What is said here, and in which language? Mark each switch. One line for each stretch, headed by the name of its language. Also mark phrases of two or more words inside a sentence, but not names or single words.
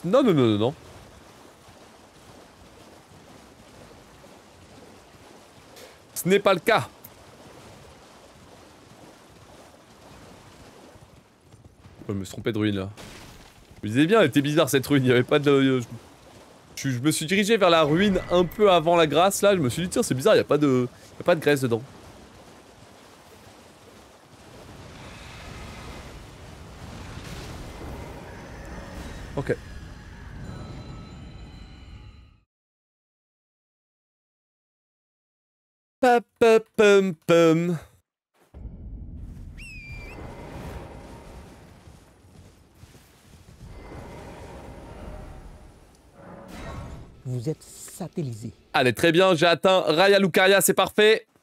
French: Non, non, non, non, non. Ce n'est pas le cas. Je me suis trompé de ruine là. Je me disais bien, elle était bizarre cette ruine. Il n'y avait pas de. Je me suis dirigé vers la ruine un peu avant la grâce là. Je me suis dit, tiens, c'est bizarre, il n'y a pas de. Il y a pas de graisse dedans. Ok. Pa pa pum pum. Vous êtes satellisé. Allez, très bien, j'ai atteint Raya Lucaria, c'est parfait.